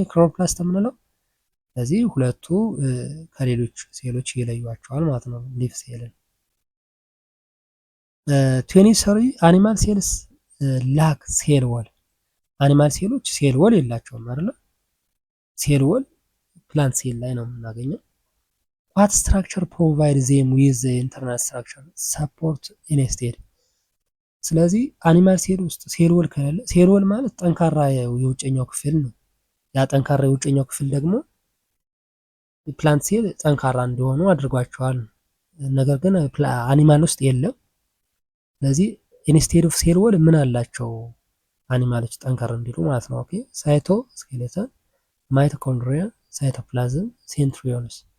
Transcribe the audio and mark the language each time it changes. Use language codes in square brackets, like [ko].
[am] ክሎሮፕላስት የምንለው ስለዚህ ሁለቱ ከሌሎች ሴሎች ይለዩዋቸዋል ማለት ነው ሊፍ ሴልን። [en] 23 አኒማል ሴልስ ላክ ሴል ወል። [am] አኒማል ሴሎች ሴል ወል የላቸውም አይደለ? ሴል ወል ፕላንት ሴል ላይ ነው የምናገኘው። [en] what structure provide them with the internal structure support instead? [am] ስለዚህ አኒማል ሴል ውስጥ ሴል ወል ከሌለ ሴል ወል ማለት ጠንካራ የውጨኛው ክፍል ነው። ያ ጠንካራ የውጨኛው ክፍል ደግሞ ፕላንት ሴል ጠንካራ እንዲሆኑ አድርጓቸዋል። ነገር ግን አኒማል ውስጥ የለም። ስለዚህ [en] ኢንስቴድ ኦፍ ሴል ወል [am] ምን አላቸው አኒማሎች ጠንካራ እንዲሉ ማለት ነው። ኦኬ ሳይቶ ስኬሌተን፣ ማይቶኮንድሪያ፣ ሳይቶፕላዝም፣ ሴንትሪዮልስ።